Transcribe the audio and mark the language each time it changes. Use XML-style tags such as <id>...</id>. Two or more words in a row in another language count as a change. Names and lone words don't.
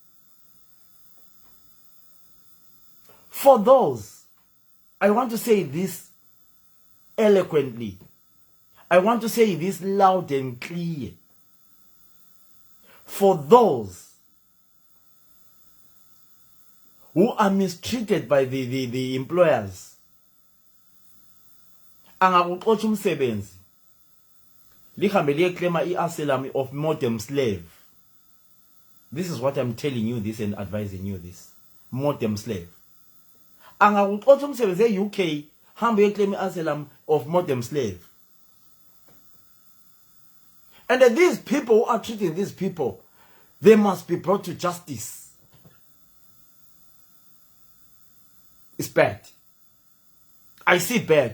<en>For those, I want to say this eloquently. I want to say this loud and clear. For those who are mistreated by the employers,</en> <nd>angakuxotsha umsebenzi lihambe liyeclaima</nd> <en>i-asylum of modern slave. This is what I'm telling you this and advising you this. Modern slave.</en> <nd>Angakuxotsha umsebenzi e-UK hambe uyeclaima i-</nd> <en>asylum of modern slave. And these people who are treating these people, they must be brought to justice. It's bad. I see bad.</en>